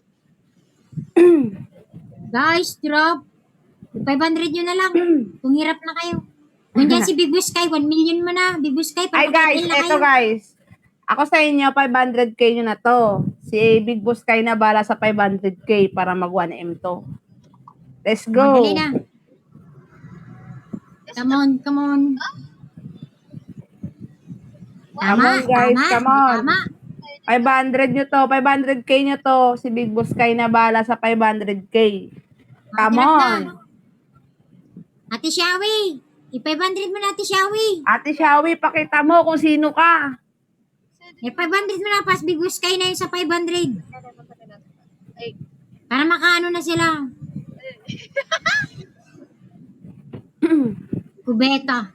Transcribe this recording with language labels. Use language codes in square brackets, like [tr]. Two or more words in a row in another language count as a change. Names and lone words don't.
[tl] Guys, drop. 500 nyo na lang. Kung hirap na kayo. Kung dyan si Big Sky, 1 million mo na. Big Sky, Ay guys, papag-ML na eto kayo. guys. Ako sa inyo, 500k nyo na to. Si Big Boss Kai na bala sa 500k para mag 1M to. [en] Let's go. [tl] Madali na. [en] Come on, come on. Come on, guys, come on. [tl] Tama. 500 nyo to, 500k nyo to. Si Big Boss Kai na bala sa 500k. [en] Come [tl] Drop [en] on. [tl] na. Ate Shawi. I-500 mo na, Ate Shawi. Ate Shawi, pakita mo kung sino ka. I-500 mo na, pas Big Sky na yun sa 500. Ay, Para makaano na sila. Kubeta.